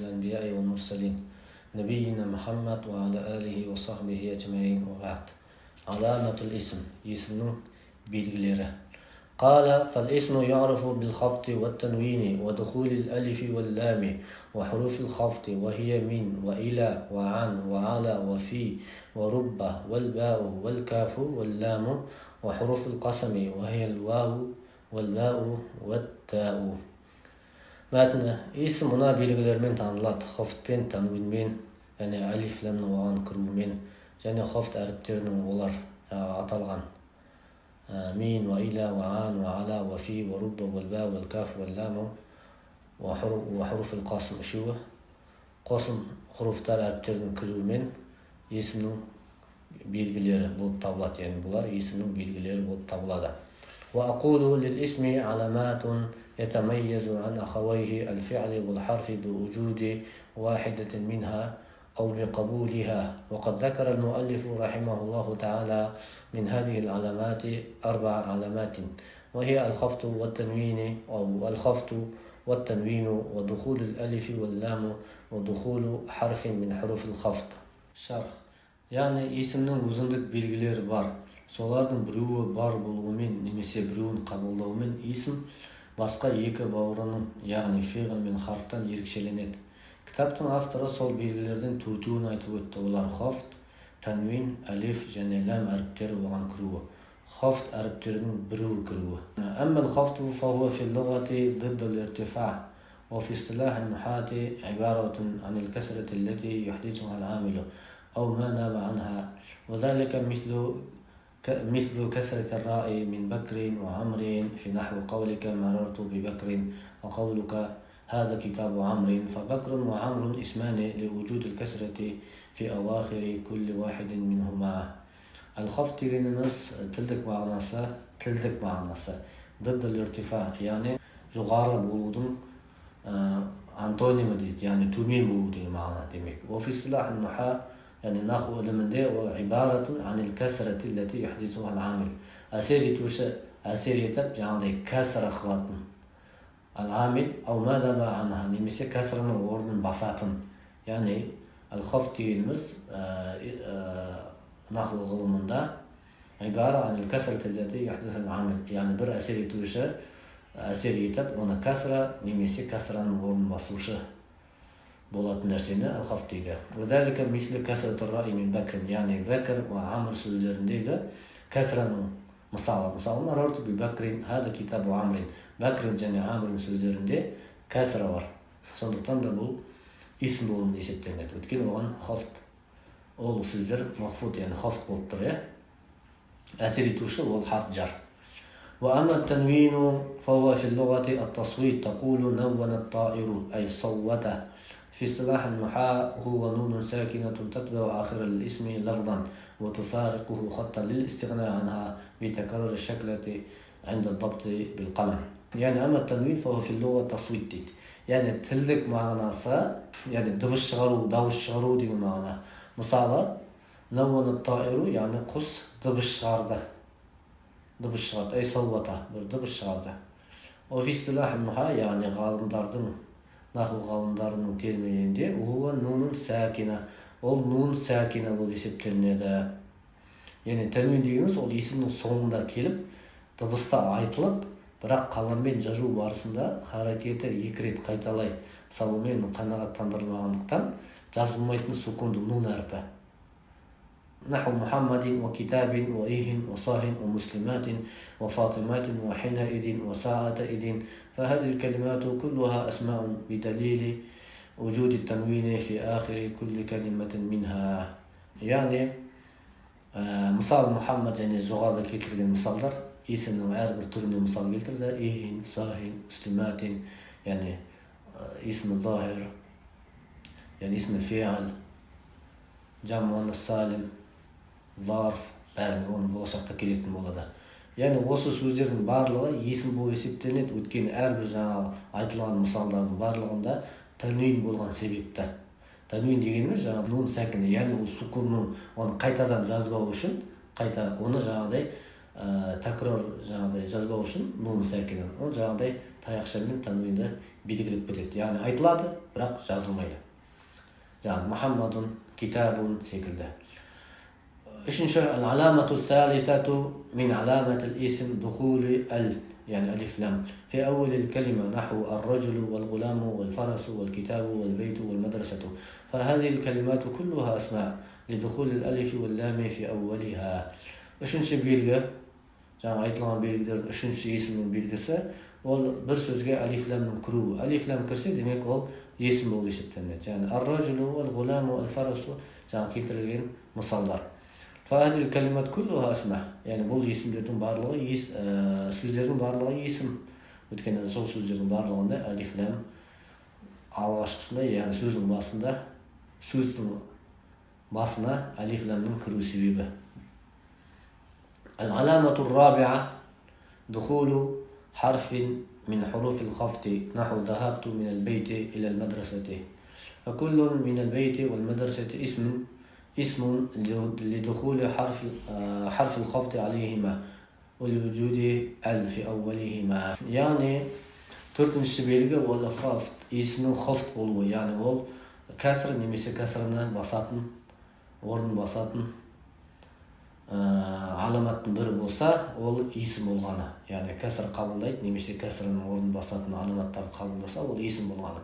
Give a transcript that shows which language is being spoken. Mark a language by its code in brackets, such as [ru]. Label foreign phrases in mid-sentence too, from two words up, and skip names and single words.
[ar] الأنبياء والمرسلين نبينا محمد وعلى آله وصحبه أجمعين وبعد علامة الاسم اسم belgileri قال فالاسم يعرف بالخفض والتنوين ودخول الألف واللام وحروف الخفض وهي من وإلى وعن وعلى وفي ورب والباء والكاف واللام وحروف القسم وهي الواو والباء والتاء. [kk] Мәтіні есім мына белгілермен танылады: хафтпен, танвинмен, және алиф ләмнің оған кіруімен, және хафт әріптерінің олар аталған мин, ва иля, ва ан, ва ала, ва фи, ва рубба, ва ба, ва каф, ва ламу, ва хуруф қасым үшеуі. Қосым хуруфтар әріптерінің кіруімен есімнің белгілері болып табылады, яғни бұлар есімнің белгілері болып табылады. [ar] وأقول للاسم علامات يتميز عن أخويه الفعل والحرف بوجود واحدة منها أو بقبولها. وقد ذكر المؤلف رحمه الله تعالى من هذه العلامات 4 علامات، وهي الخفض والتنوين أو الخفض والتنوين ودخول الألف واللام ودخول حرف من حروف الخفض. شرح يعني [kk] اسمнің өзіндік белгілері бар. Солардың біреуі бар болуымен немесе біреуін қабылдауымен есім басқа екі бауырының, яғни фиғл мен харфтан ерекшеленеді. Кітаптың авторы сол белгілерден төртеуін айтып өтті. Олар хафт, танвин, алиф және лам әріптері оған кіруі. Хафт әріптерінің біреуі кіруі. [ar] أما الخفض فهو في اللغة ضد الارتفاع، وفي اصطلاح النحاة عبارة عن الكسرة التي يحدثها العامل أو ما ناب عنها، وذلك مثل كسرة الراء من بكر وعمر في نحو قولك مررت ببكر وقولك هذا كتاب عمر. فبكر وعمر اسمان لوجود الكسرة في أواخر كل واحد منهما. [kk] الخفض دегеніміз тілдік мағынасы [ar] ضد الارتفاع, [kk] яғни жоғары болудың антонимі дейді, яғни төмен болу деген мағына демек. [ar] وفي اصطلاح النحاة يعني نحو [kk] ілімінде ол [ar] عبارة عن الكسرة التي يحدثها العامل, [kk] әсер етіп жаңағыдай кәсіра қылатын [ar] العامل أو ما ناب عنها, [kk] немесе кәсірінің орнын басатын. Яғни al-хафт дегеніміз наху ғылымында [ar] عبارة عن الكسرة التي يحدثها العامل, [kk] яғни бір әсер етуші әсер етіп оны кәсіра немесе кәсіраның орнын басушы болатын нәрсені al-хафт дейді. [ar] وذلك مثل كسرة الراء من بكر, [kk] яғни бәкір ва амр сөздеріндегі кәсіраның мысалы [ar] مررت ببكر هذا كتاب عمر, [kk] бәкір және амр сөздерінде кәсіра бар. Сондықтан да бұл исм болып есептелінеді. Өйткені оған хафт, ол сөздер махфут, яғни хафт болып тұр. Әсер етуші ол харф жар. [ar] وأما التنوين فهو في اللغة التصويت, تقول نون الطائر أي صوته. في اصطلاح النحاة هو نون ساكنة تتبع آخر الاسم لفظا وتفارقه خطا للاستغناء عنها بتكرر الشكلة عند الضبط بالقلم. يعني أما التنوين فهو في اللغة تصويت [kk] дейді. يعني тілдік мағынасы, يعني дыбыс шығару, дауыс шығару деген мағына. Мысалы, [ar] نون الطائر, [kk] яғни құс дыбыс шығарды. [ar] أي صوته, [kk] бір дыбыс шығарды. [ar] وفي اصطلاح النحاة, [kk] яғни ғалымдардың, наху ғалымдарының терминінде [ar] ونون ساكنة, [kk] ол нун сәкина болып есептелінеді. Яғни тәнвин дегеніміз ол есімнің соңында келіп, дыбыста айтылып, бірақ қаламмен жазу барысында харакеті 2 рет қайталай салумен қанағаттандырылмағандықтан жазылмайтын сукунды нун әрпі. [ar] نحو محمد وكتاب وإيه وصاه ومسلمات وفاطمات وحينئذ وساعتئذ. فهذه الكلمات كلها أسماء بدليل وجود التنوين في آخر كل كلمة منها. يعني مثال محمد يعني [kk] жоғарыда келтірген мысалдар есімнің әрбір түріне мысал келтірді. [ar] إيه, صاه, مسلمات, يعني اسم الظاهر, يعني اسم الفاعل, جمع مؤنث سالم, [kk] зарф, бәріне оны болашақта келетін болады. Яғни осы сөздердің барлығы есім болып есептелінеді. Өйткені әрбір жаңағы айтылған мысалдардың барлығында тәнвин болған себепті. Тәнвин дегеніміз жаңағы нун сәкіне, яғни ол сукунның оны қайтадан жазбау үшін, қайта оны жаңағыдай такрар жаңағыдай жазбау үшін нун сәкинен ол жаңағыдай таяқшамен танвинді белгілеп кетеді, яғни айтылады бірақ жазылмайды. Жаңағы [ar] محمد كتاب [kk] секілді. Үшінші, [ar] العلامة الثالثة من علامات الاسم دخول ال, يعني ألف لام في أول الكلمة نحو الرجل والغلام والفرس والكتاب والبيت والمدرسة، فهذه الكلمات كلها أسماء لدخول الألف واللام في أولها. [kk] Үшінші белгі, жаңа айтылған белгілердің үшінші есімнің белгісі, ол бір сөзге алиф лямның кіруі. Алиф лям кірсе, демек ол есім болып есептелінеді. Яғни [ar] الرجل والغلام والفرس [kk] жаңа келтірілген мысалдар. [ar] فهذه الكلمات كلها أسماء. [kk] يعني бұл есімдердің барлығы сөздердің барлығы есім. Өйткені сол сөздердің барлығында алиф лям алғашқысында, яғни сөздің басына алиф лямның кіру себебі. [ar] العلامة الرابعة دخول حرف من حروف الخفض نحو ذهبت من البيت إلى المدرسة، فكل من البيت والمدرسة اسم لدخول حرف الخفض عليهما ولوجود ال في أولهما. [kk] يعني төртінші белгі ол хафт, есімнің хафт болуы, яғни ол кәсір немесе кәсіріні басатын, орнын басатын аламаттың бірі болса, ол есім болғаны. Яғни кәсір қабылдайды немесе кәсірінің орнын басатын аламаттарды қабылдаса, ол есім болғаны.